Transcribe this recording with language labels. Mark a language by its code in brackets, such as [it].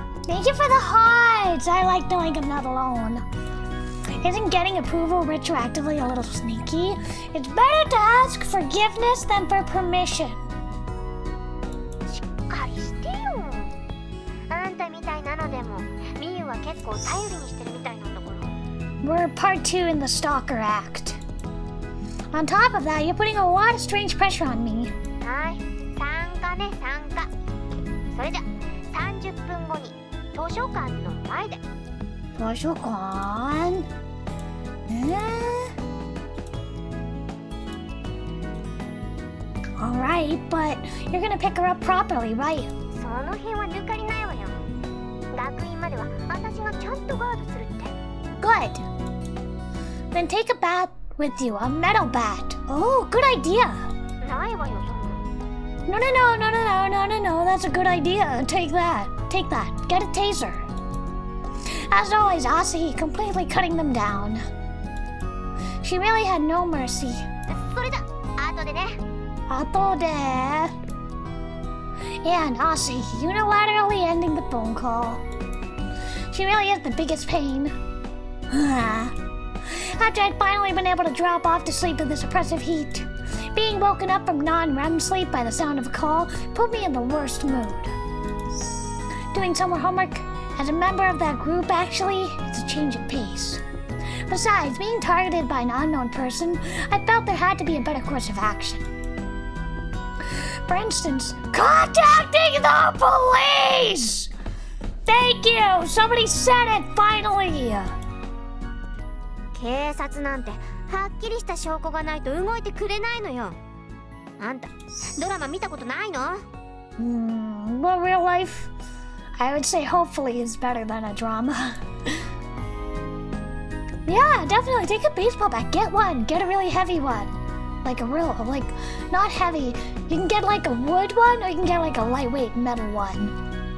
[en] Thank you for the hearts. I like knowing I'm not alone. Isn't getting approval retroactively a little sneaky? It's better to ask forgiveness than for permission. [ja] しっかりしてよあんたみたいなのでもミユは結構頼りにしてるみたいなんだから [en] We're part 2 in the stalker act. On top of that, you're putting a lot of strange pressure on me. [ja] はい参加ね参加それじゃ30分後に図書館の前で Toshokan? [en] Alright, but you're gonna pick her up properly, right? [ja] その辺は抜かりないわよ学院までは私がちゃんとガードするって [en] Good. Then take a bat with you, a metal bat. Oh, good idea. [ja] ないわよそんな [en] No, that's a good idea. Take that. Get a taser. As always, Asahi completely cutting them down. She really had no mercy. [ja] それじゃ後でね [en] Atode. And Asahi unilaterally ending the phone call. She really is the biggest pain. After I'd finally been able to drop off to sleep in this oppressive heat, being woken up from non-REM sleep by the sound of a call put me in the worst mood. Doing summer homework as a member of that group actually is a change of pace. Besides, being targeted by an unknown person, I felt there had to be a better course of action. For instance, contacting the police! Thank you! Somebody said it, finally! [ja] 警察なんてはっきりした証拠がないと動いてくれないのよあんたドラマ見たことないの [en] Well, real life, I would say hopefully is better than a drama. Yeah, definitely take a baseball bat. Get one. Get a really heavy one. Like a real, like, not heavy. You can get like a wood one or you can get like a lightweight metal one.